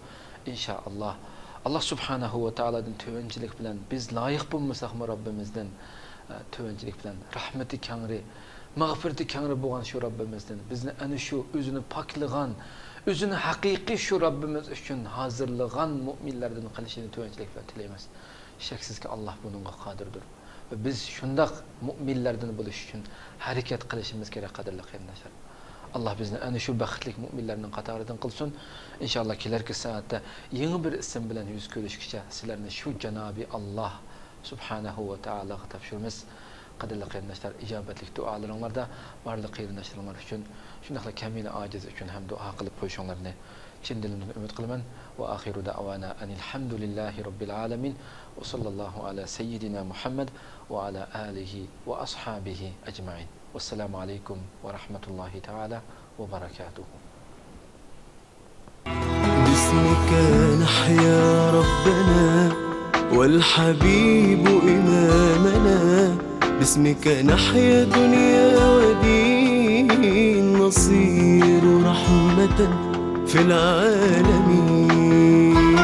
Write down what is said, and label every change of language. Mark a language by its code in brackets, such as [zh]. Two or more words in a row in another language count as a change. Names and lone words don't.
[uz] Inshaalloh Allah [ar] سبحانه و [uz] taoladan tövənçilik bilan biz loyiq bo'lmasaqmi Robbimizdan tövənçilik bilan rahmati kangri, mag'firati kangri bo'lgan shu Robbimizdan bizni ana shu o'zini poklagan, o'zini haqiqiy shu Robbimiz uchun hozirlagan mu'minlardan qilishini tövənçilik bilan tilaymiz. Shaksizki Allah bununla qodirdir. Ve biz şundak müminlerden buluş için hareket qilishimiz kerak qadrli qarindoshlar. Allah bizni ana shu baxtli müminlerning qatoridan qilsin. İnşallah kelarki saatda yangi bir ism bilan yuz ko'rishgacha sizlarni shu janobi Allah [ar] سبحانه و [uz] taolaga topshiramiz. Qadrli qarindoshlar, ijobatli duolaringlarda barliq qarindoshlarimiz uchun, shundaqla kamina ojiz uchun ham duo qilib qo'yishinglarni chin dilimdan umid qilaman. [ar] وآخر دعوانا الحمد لله رب العالمين. وصلى الله على سيدنا محمد وعلى آله وأصحابه أجمعين. والسلام عليكم ورحمة الله تعالى وبركاته. باسمك نحيا ربنا والحبيب إمامنا، باسمك نحيا دنيا ودين، نصير رحمة في العالمين.